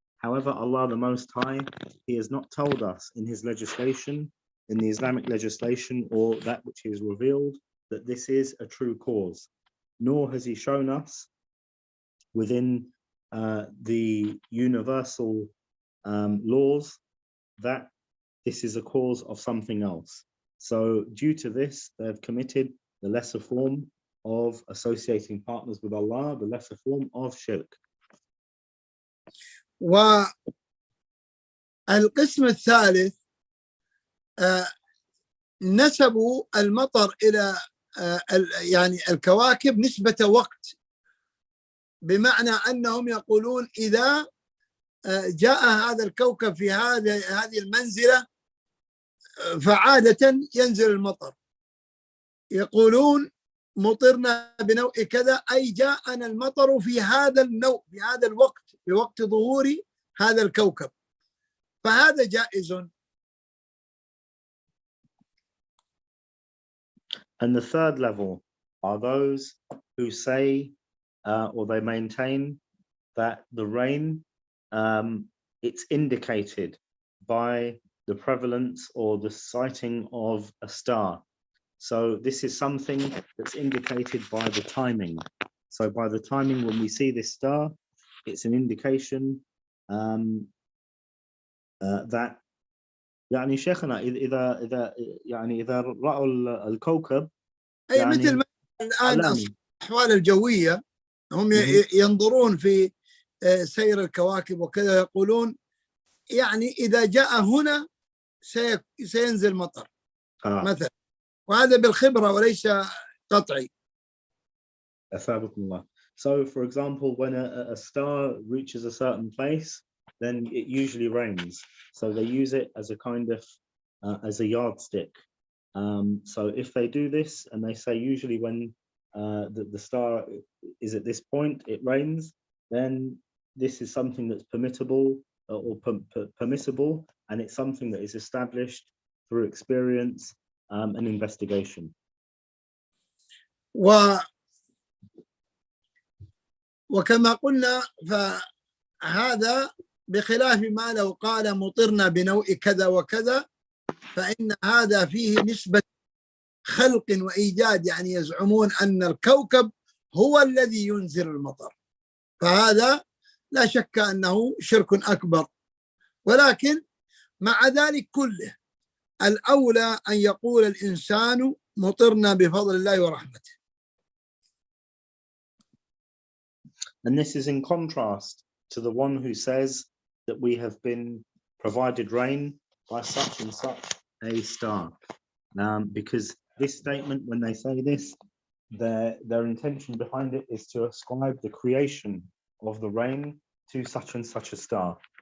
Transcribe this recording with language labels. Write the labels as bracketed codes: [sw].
[en] However, Allah the Most High, He has not told us in His legislation, in the Islamic legislation, or that which He has revealed, that this is a true cause, nor has He shown us within the universal laws that this is a cause of something else. So due to this, they have committed the lesser form of associating partners with Allah, the lesser form of shirk. [ar] والقسم الثالث نسبوا المطر إلى يعني الكواكب نسبة وقت، بمعنى أنهم يقولون إذا جاء هذا الكوكب في هذه المنزلة فعادة ينزل المطر. يقولون مطرنا بنوع كذا، أي جاءنا المطر في هذا النوع في هذا الوقت، في وقت ظهور هذا الكوكب، فهذا جائز. [en] And the third level are those who say or they maintain that the rain it's indicated by the prevalence or the sighting of a star. So this is something that's indicated by the timing. So by the timing when we see this star, it's an indication that [ar] يعني شيخنا إذا رأوا الكوكب أي مثل ما الآن الأحوال الجوية هم ينظرون في سير الكواكب وكذا، يقولون يعني إذا جاء هنا سينزل مطر مثلا، وهذا بالخبرة وليس قطعي. أثابكم الله. [en] So for example, when a star reaches a certain place, then it usually rains. So they use it as a kind of as a yardstick. So if they do this and they say usually when the star is at this point, it rains, then this is something that's permissible or permissible, and it's something that is established through experience and investigation. [ar] وكما قلنا فهذا بخلاف ما لو قال مطرنا بنوء كذا وكذا، فإن هذا فيه نسبة خلق وإيجاد، يعني يزعمون أن الكوكب هو الذي ينزل المطر، فهذا لا شك أنه شرك أكبر. ولكن مع ذلك كله الأولى أن يقول الإنسان مطرنا بفضل الله ورحمته. [en] And this is in contrast to the one who says that we have been provided rain by such and such a star. Because this statement, when they say this, their intention behind it is to ascribe the creation of the rain to such and such a star.